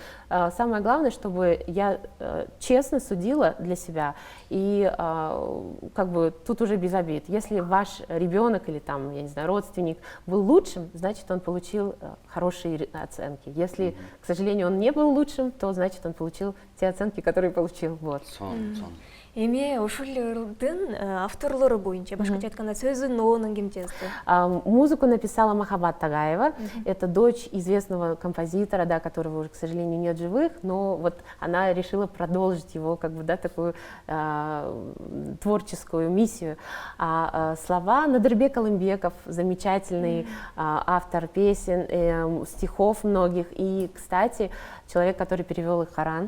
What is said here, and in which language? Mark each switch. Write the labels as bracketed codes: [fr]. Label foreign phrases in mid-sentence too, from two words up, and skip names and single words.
[ru] Самое главное, чтобы я честно судила для себя. И как бы тут уже без обид. Если ваш ребенок или там, я не знаю, родственник был лучшим, значит, он получил хорошие оценки. Если, к сожалению, он не был лучшим, то значит, он получил те оценки, которые получил. Вот. [ky] Эми ошолордун авторлору боюнча, башкача айтканда сөзүн ноонун ким жазды? [ru] Музыку написала Махаббат Тагаева. Это дочь известного композитора, да, которого уже, к сожалению, нет живых, но вот она решила продолжить его, как бы, да, такую творческую миссию. Слова Надырбек Алымбеков, замечательный автор песен, стихов многих, и, кстати, человек, который перевел их Коран.